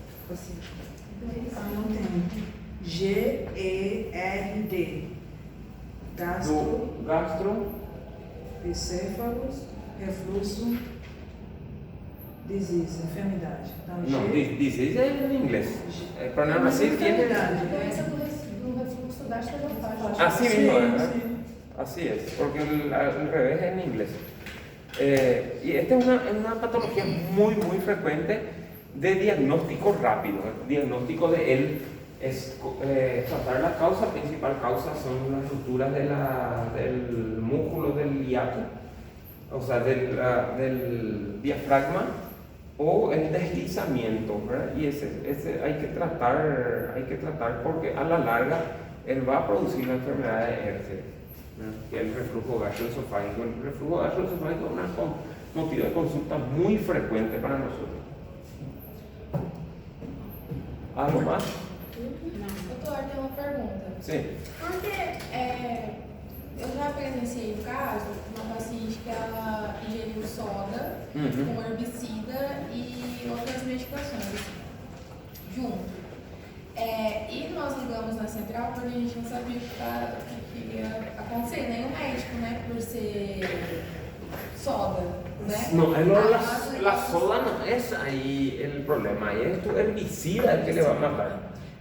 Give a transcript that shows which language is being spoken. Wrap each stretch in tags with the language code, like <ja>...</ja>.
<pt>Assim. Não tem.</pt> <en>G-E-R-D.</en> <pt>Gastro. Encéfalos, refluxo, disease, enfermidade. Então,</pt> <es>No, disease es en inglés. El pronóstico así tiene.</es> <pt>Doença do refluxo gastroesofágico.</pt> <es>Así mismo,</es> <pt>Sim,</pt> <es>¿verdad?</es> <pt>sim.</pt> <es>Así es, porque al revés es en inglés. Y esta es una patología muy frecuente de diagnóstico rápido. El diagnóstico de él es tratar la causa. Principal causa son las rupturas del músculo del hiato, o sea, del diafragma, o el deslizamiento, ¿verdad? Y ese hay que tratar porque a la larga él va a producir la enfermedad de Herpes, que es el reflujo gastroesofágico. El reflujo gastroesofágico es un motivo de consulta muy frecuente para nosotros. ¿Algo más?</es> <pt>Doutor, tem uma pergunta.</pt> <es>Sí.</es> <pt>Porque eu já presenciei o caso de uma paciente que ela ingeriu soda com herbicida e outras medicações assim, junto. E nós ligamos na central porque a gente não sabia o que iria acontecer, nem o médico, né, por ser soda, né?</pt> <es>No, la soda no es ahí el problema, ahí es tu herbicida el que le va a matar.</es>